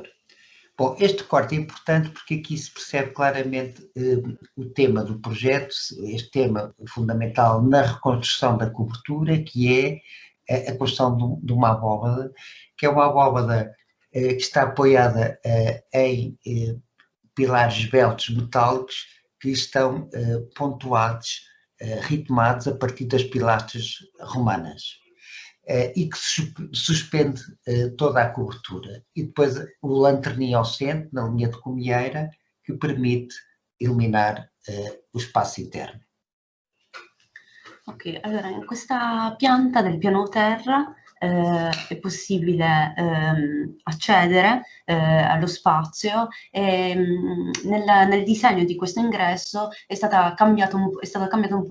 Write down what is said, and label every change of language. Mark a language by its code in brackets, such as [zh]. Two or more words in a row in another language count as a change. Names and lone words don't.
[pt] Bom, este corte é importante porque aqui se percebe claramente o tema do projeto, este tema fundamental na reconstrução da cobertura, que é a construção de uma abóbada, que é uma abóbada que está apoiada em pilares esbeltos metálicos que estão pontuados, ritmados a partir das pilastras romanas e que suspende toda a cobertura. E depois o lanterninho ao centro, na linha de comieira, que permite iluminar o espaço interno. [it] Ok, allora in questa pianta del piano terra è possibile accedere allo spazio e nel disegno di questo ingresso è stata cambiata un po'